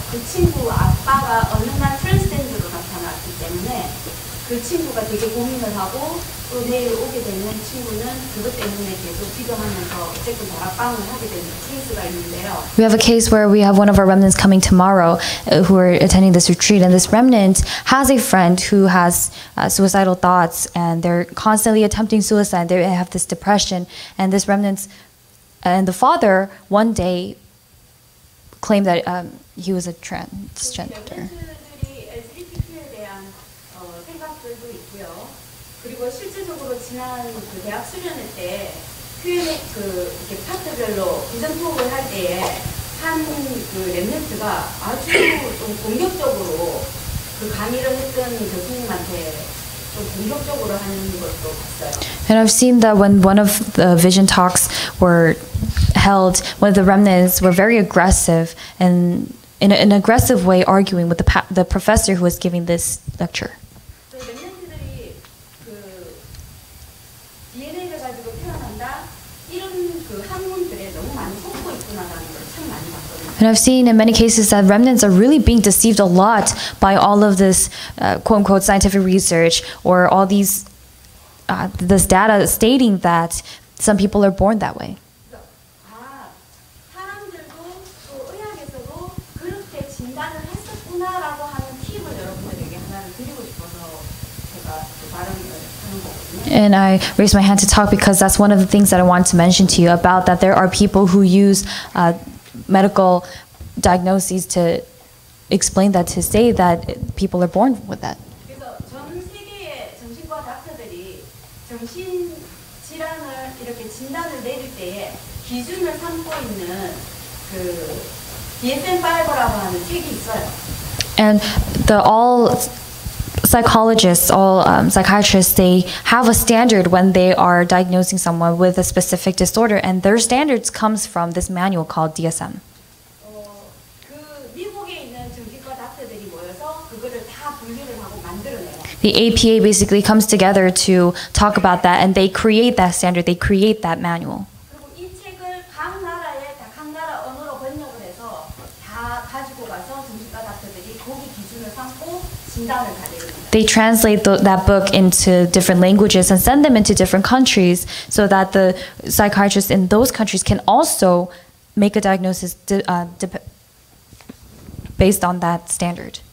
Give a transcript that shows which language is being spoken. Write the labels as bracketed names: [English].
[Korean] 그 친구 아빠가 어느 날 트랜스젠더로 나타났기 때문에 그 친구가 되게 고민을 하고 또 내일 오게 되는 친구는 그것 때문에 계속 기도하면서 어쨌든 다락방을 하게 되는 케이스가 있는데요. [English] We have a case where we have one of our remnants coming tomorrow who are attending this retreat, and this remnant has a friend who has suicidal thoughts, and they're constantly attempting suicide. They have this depression, and this remnant and the father one day claimed that he was a transgender. [Korean] 렘넌트들이 LGBTQ에 대한 생각들도 있고요. 그리고 실질적으로 지난 그 대학 수련회 때 Q&A 이렇게 파트별로 비전 토크를 할 때에 한 그 렘넌트가 아주 좀 공격적으로 그 강의를 했던 교수님한테 좀 공격적으로 하는 것도 봤어요. [English] And I've seen that when one of the vision talks were held, one of the remnants were very aggressive and in an aggressive way arguing with the professor who was giving this lecture. [Korean] 렘넌트들이 그 DNA를 가지고 태어난다 이런 그 학문들에 너무 많이 속고 있구나라는 걸 참 많이 봤거든요. [English] And I've seen in many cases that remnants are really being deceived a lot by all of this quote-unquote scientific research or all these this data stating that some people are born that way. [Korean] 사람들도 또 의학에서도 그렇게 진단을 했었구나라고 하는 팁을 여러분들에게 하나를 드리고 싶어서 제가 발언을 하는 거거든요. [English] And I raised my hand to talk because that's one of the things that I want to mention to you about that there are people who use medical diagnoses to explain that to say that people are born with that. [Korean] 그래서 전 세계의 정신과 닥터들이 정신 질환을 이렇게 진단을 내릴 때에 기준을 삼고 있는 그 DSM-5라고 하는 책이 있어요. [English] And all psychologists, all psychiatrists, they have a standard when they are diagnosing someone with a specific disorder, and their standards comes from this manual called DSM. [Korean] 그 미국에 있는 정신과 닥터들이 모여서 그거를 다 분류를 하고 만들어내요. [English] The APA basically comes together to talk about that, and they create that standard, they create that manual. [Korean] 그리고 이 책을 각 나라 언어로 번역을 해서 다 가지고 가서 정신과 닥터들이 거기 기준을 삼고 진단을 다 내립니다. [English] They translate that book into different languages and send them into different countries so that the psychiatrists in those countries can also make a diagnosis based on that standard.